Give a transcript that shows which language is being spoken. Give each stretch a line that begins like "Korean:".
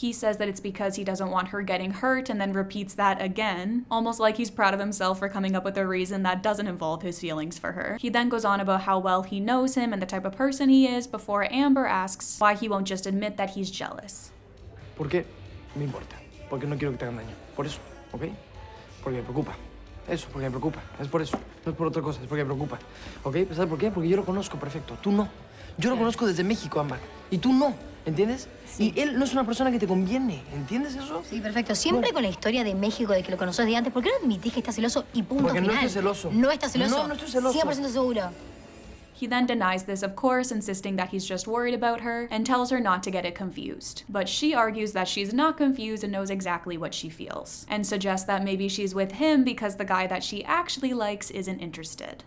English: He says that it's because he doesn't want her getting hurt and then repeats that again, almost like he's proud of himself for coming up with a reason that doesn't involve his feelings for her. He then goes on about how well he knows him and the type of person he is before Amber asks why he won't just admit that he's jealous.
Spanish: ¿Por qué? Me importa. Porque no quiero que te hagan daño. Por eso, ¿ok? Porque me preocupa. Eso, porque me preocupa. Es por eso. No es por otra cosa, es porque me preocupa. ¿Ok? ¿Sabes por qué? Porque yo lo conozco perfecto. Tú no. Yo lo conozco desde México, Ámbar. Y tú no. ¿Entiendes? Sí. Y él no es una persona que te conviene. ¿Entiendes eso? Sí, perfecto. Siempre con la historia de México, de que lo conoces de antes. ¿Por qué no admitís que estás celoso y punto porque final? No estoy celoso. No estás celoso. No estoy celoso. 100% seguro.
English: He then denies this, of course, insisting that he's just worried about her, and tells her not to get it confused. But she argues that she's not confused and knows exactly what she feels, and suggests that maybe she's with him because the guy that she actually likes isn't interested.